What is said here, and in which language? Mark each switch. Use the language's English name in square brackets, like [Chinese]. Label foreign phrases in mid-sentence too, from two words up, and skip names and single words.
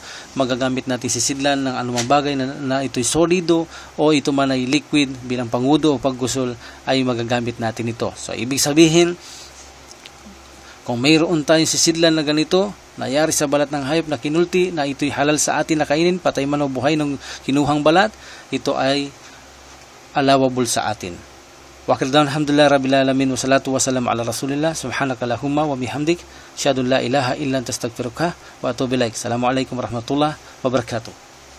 [Filipino] Magagamit natin sisidlan ng anumang bagay na ito'y solido o ito man ay liquid bilang pangudo o paggusul, ay magagamit natin ito. So ibig sabihin, kung mayroon tayong sisidlan na ganito, nayari sa balat ng hayop na kinulti, na ito'y halal sa atin na kainin, patay man o buhay ng kinuhang balat, ito ay allowable sa atin. [Arabic] Wakil dawn, الحمد لله رب العالمين، والصلاة والسلام على رسول الله، سبحانك اللهم وبحمدك، أشهد أن لا إله إلا أنت أستغفرك وأتوب إليك. السلام عليكم ورحمة الله وبركاته.